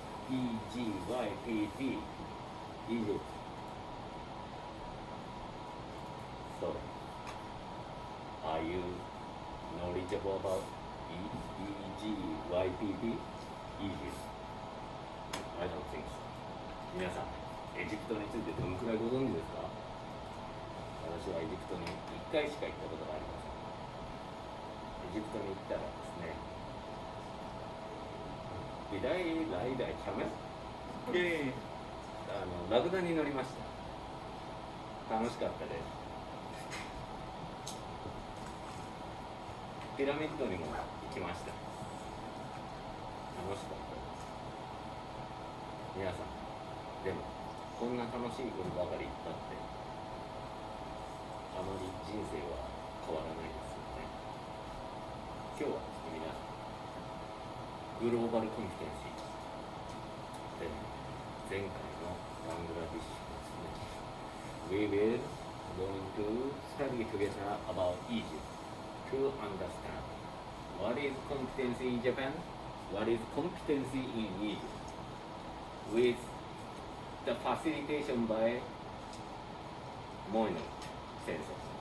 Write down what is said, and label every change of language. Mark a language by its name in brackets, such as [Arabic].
[English] EGYPT, Egypt. So, are you knowledgeable about EGYPT, Egypt? I don't think so. [Japanese] 皆さん、エジプトについてどのくらいご存知ですか？私はエジプトに1回しか行ったことがありません。エジプトに行ったらですね、 [English] Did I ride a camel? [Japanese] ラクダに乗りました。楽しかったです。ピラミッドにも行きました。楽しかったです。皆さん、でもこんな楽しいことばかり言ったってあまり人生は変わらないですよね。今日はですね、皆さん、グローバルコンピテンシーで前回のバングラディッシュですね。 [English] We will going to study together about Egypt to understand what is competency in Japan, what is competency in Egypt, with the facilitation by Moino sensei.